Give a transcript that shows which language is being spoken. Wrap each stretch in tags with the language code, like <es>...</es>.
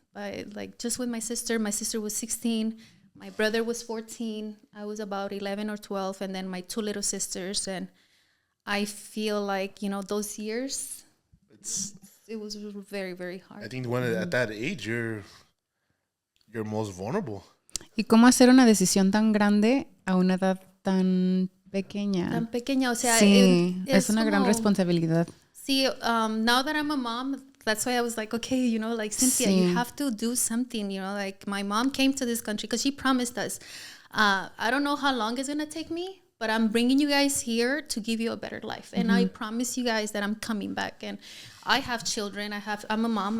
<en>Like just with my sister. My sister was 16. My brother was 14. I was about 11 or 12. And then my two little sisters. And I feel like, you know, those years, it was very, very hard. I think at that age, you're most vulnerable.</en> <es>¿Y cómo hacer una decisión tan grande a una edad tan pequeña? Tan pequeña, o sea, sí, es una gran responsabilidad.</es> <en>See, now that I'm a mom, that's why I was like, okay, you know, like, Cynthia, you have to do something, you know, like, my mom came to this country because she promised us, I don't know how long it's going to take me, but I'm bringing you guys here to give you a better life. And I promise you guys that I'm coming back. And I have children. I'm a mom.</en>